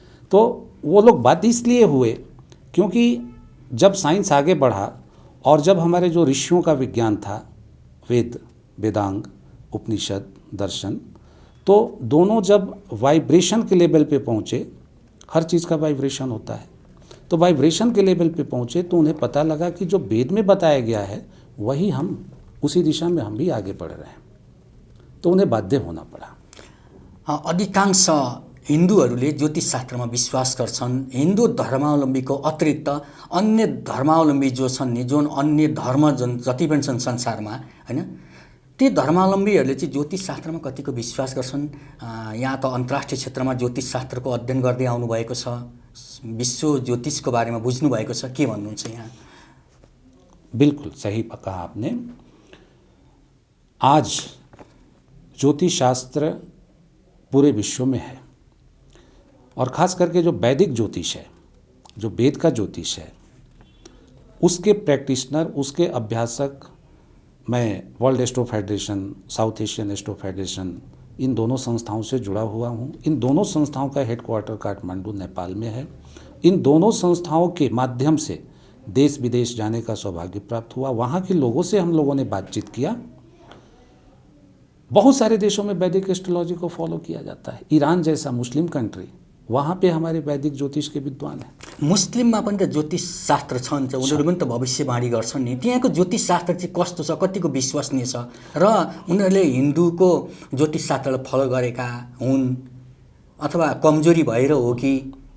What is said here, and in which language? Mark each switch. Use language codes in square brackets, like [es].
[hi] तो वो लोग बात इसलिए हुए क्योंकि जब साइंस आगे बढ़ा और जब हमारे जो ऋषियों का विज्ञान था, वेद, वेदांग, उपनिषद, दर्शन, तो दोनों जब वाइब्रेशन के लेवल पे पहुँचे, हर चीज़ का वाइब्रेशन होता है, तो वाइब्रेशन के लेवल पे पहुँचे तो उन्हें पता लगा कि जो वेद में बताया गया है वही हम, उसी दिशा में हम भी आगे बढ़ रहे हैं। तो उन्हें बाध्य होना पड़ा। [ne] अधिकांश हिन्दूहरूले ज्योतिष शास्त्रमा विश्वास गर्छन्। हिन्दू धर्मावलम्बीको अतिरिक्त अन्य धर्मावलम्बी जो छन् नि, जुन अन्य धर्म जति पनि छन् संसारमा, हैन, ती धर्मावलम्बीहरूले चाहिँ ज्योतिष शास्त्रमा कतिको विश्वास गर्छन्। यहाँ त अन्तर्राष्ट्रिय क्षेत्रमा ज्योतिष शास्त्रको अध्ययन गर्दै आउनुभएको छ, विश्व ज्योतिषको बारेमा बुझ्नु भएको छ, के भन्नुहुन्छ यहाँ? [hi] बिल्कुल सही कहा आपने। आज ज्योतिष शास्त्र पूरे विश्व में है और ख़ास करके जो वैदिक ज्योतिष है, जो वेद का ज्योतिष है, उसके प्रैक्टिशनर, उसके अभ्यासक, मैं world astro federation, south Asian astro federation, इन दोनों संस्थाओं से जुड़ा हुआ हूँ। इन दोनों संस्थाओं का हेडक्वार्टर काठमांडू, नेपाल में है। इन दोनों संस्थाओं के माध्यम से देश विदेश जाने का सौभाग्य प्राप्त हुआ। वहाँ के लोगों से हम लोगों ने बातचीत किया। बहुत सारे देशों में वैदिक एस्ट्रोलॉजी को फॉलो किया जाता है। ईरान जैसा मुस्लिम कंट्री, वहाँ पे हमारे वैदिक ज्योतिष के विद्वान हैं। [ne] मुस्लिममा पनि त ज्योतिष शास्त्र छन्, उनीहरू पनि त भविष्यवाणी गर्छन् नि। त्यहाँको ज्योतिष शास्त्र चाहिँ कस्तो छ, कतिको विश्वसनीय छ, र उनीहरूले हिन्दूको ज्योतिष शास्त्रलाई फलो गरेका हुन् अथवा कमजोरी भएर हो कि?